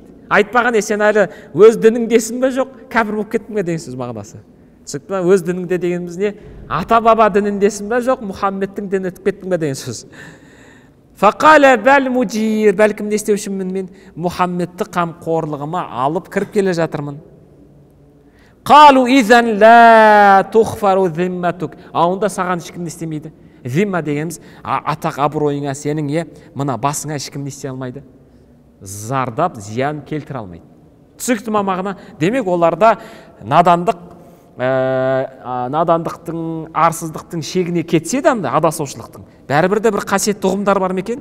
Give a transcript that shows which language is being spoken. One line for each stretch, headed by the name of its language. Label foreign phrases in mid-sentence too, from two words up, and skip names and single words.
Kazakh: Айтпаған, сен әлі өз дініңдесің бе, жоқ, кәпір болып кеттің бе деген сөз мағынасы. Түсінікті ме? Өз дініңде дегеніміз не? Ата баба дініндесің бе, жоқ, Мұхаммедтің дінін өтіп кеттің бе деген сөз.
Arabic: فقال بل مجير,
Kazakh: бәлкім не істеушімін мен? Мұхаммедті қамқорлығыма алып кіріп келе жатырмын.
Arabic: قالوا إذا لا تخفر ذمتك.
Kazakh: Онда саған ешкім не істемейді. Зимма дегеніміз атақ абыройыңа, сенің мына басыңа ешкім не істей алмайды. Зардап, зиян келтіре алмайды. Түсінікті ме мағына? Демек оларда надандықтың, арсыздықтың шегіне кетсе де адасушылықтың бәрібір де бір қасиетті ұғымдар бар ма екен?